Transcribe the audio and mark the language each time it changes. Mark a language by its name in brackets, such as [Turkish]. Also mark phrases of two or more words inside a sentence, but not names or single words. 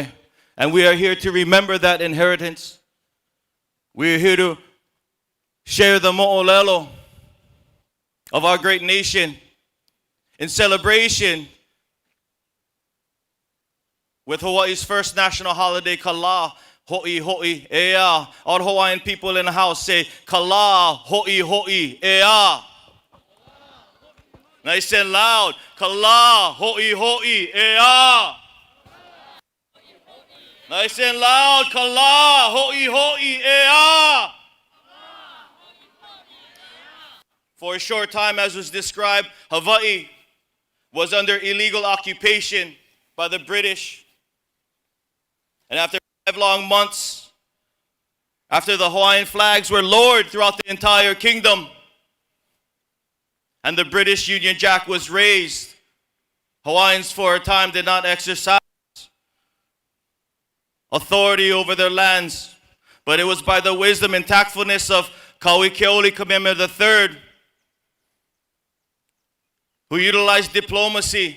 [English] And we are here to remember that inheritance. We are here to share the mo'olelo of our great nation in celebration with Hawaii's first national holiday, Kala. [Hawaiian] Ho'i ho'i ea. [English] All Hawaiian people in the house say [Hawaiian] Kala ho'i ho'i ea. [English] Nice and loud. [Hawaiian] Kala ho'i ho'i ea. [English] Nice and loud. [Hawaiian] Kala ho'i ho'i ea. [English] For a short time, as was described, Hawaii was under illegal occupation by the British. And after 5 long months, after the Hawaiian flags were lowered throughout the entire kingdom and the British Union Jack was raised, Hawaiians for a time did not exercise authority over their lands, but it was by the wisdom and tactfulness of Kaui Keoli Kamehameha III, who utilized diplomacy.